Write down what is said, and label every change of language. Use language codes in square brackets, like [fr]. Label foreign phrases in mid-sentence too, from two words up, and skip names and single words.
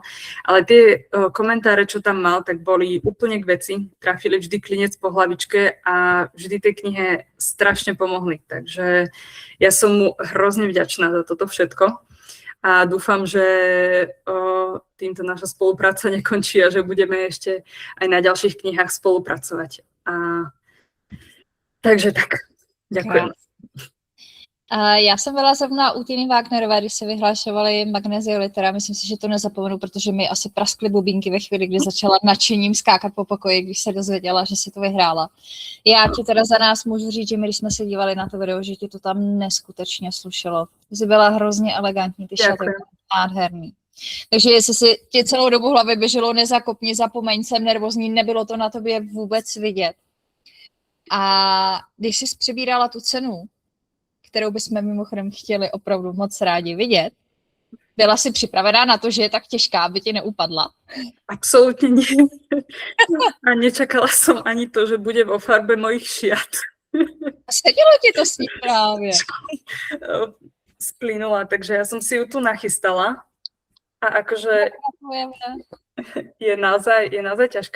[sk] Ale tie komentáre, čo tam mal, tak boli úplne k veci, trafili vždy klinec po hlavičke a vždy tej knihe strašne pomohli. Takže ja som mu hrozne vďačná za toto všetko. A dúfam, že týmto naša spolupráca nekončí a že budeme ešte aj na ďalších knihách spolupracovať. Takže tak, ďakujem. [cs] Já jsem byla zrovna u Tiny Wagnerové, když se vyhlašovaly Magnesia Litera. Myslím si, že to nezapomenu, protože mi asi praskly bubínky ve chvíli, kdy začala nadšením skákat po pokoji, když se dozvěděla, že si to vyhrála. Já ti teda za nás můžu říct, že my, když jsme se dívali na to video, že ti to tam neskutečně slušelo. Jsi byla hrozně elegantní, ty šaty nádherný. Takže jestli si ti celou dobu hlavy běželo nezakopni, zapomeň, jsem nervózní, nebylo to na tobě vůbec vidět. A když jsi přebírala tu cenu, kterou bychom mimochodem chtěli opravdu moc rádi vidět. Byla si připravená na to, že je tak těžká, aby ti neupadla? [sk] Absolutně nie. A nečakala som ani to, že bude vo farbe mojich šiat. [cs] Sedělo ti to s ní právě. [sk] Splynula, takže ja som si ju tu nachystala. A akože je naozaj ťažká.